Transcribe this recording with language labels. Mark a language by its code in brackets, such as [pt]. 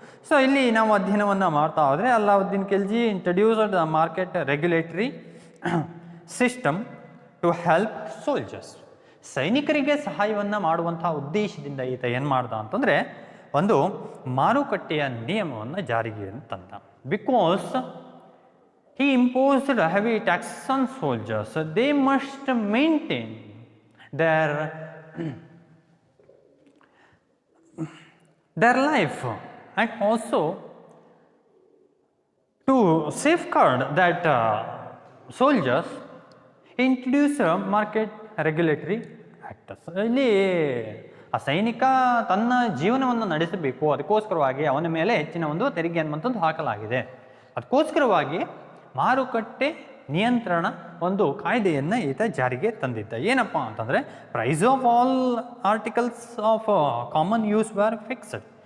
[en] so [kn] ಇಲ್ಲಿ ನಾವು ಅಧ್ಯಯನವನ್ನು ಮಾಡ್ತಾ ಹೋದರೆ [en] Alauddin Khilji introduced the market regulatory system to help soldiers. [kn] ಸೈನಿಕರಿಗೆ ಸಹಾಯವನ್ನು ಮಾಡುವಂಥ ಉದ್ದೇಶದಿಂದ ಈತ ಏನು ಮಾಡ್ದ ಅಂತಂದರೆ ಒಂದು ಮಾರುಕಟ್ಟೆಯ ನಿಯಮವನ್ನು ಜಾರಿಗೆ ತಂದ. [en] Because he imposed heavy taxes on soldiers. They must maintain their life, and also to safeguard that soldiers introduce a market regulatory act. [kn] ಇಲ್ಲಿ ಆ ಸೈನಿಕ ತನ್ನ ಜೀವನವನ್ನು ನಡೆಸಬೇಕು, ಅದಕ್ಕೋಸ್ಕರವಾಗಿ ಅವನ ಮೇಲೆ ಹೆಚ್ಚಿನ ಒಂದು ತೆರಿಗೆ ಅನ್ನುವಂಥದ್ದು ಹಾಕಲಾಗಿದೆ. ಅದಕ್ಕೋಸ್ಕರವಾಗಿ ಮಾರುಕಟ್ಟೆ ನಿಯಂತ್ರಣ ಒಂದು ಕಾಯ್ದೆಯನ್ನು ಈತ ಜಾರಿಗೆ ತಂದಿದ್ದ. ಏನಪ್ಪ ಅಂತಂದರೆ [en] Price of all articles of common use were fixed.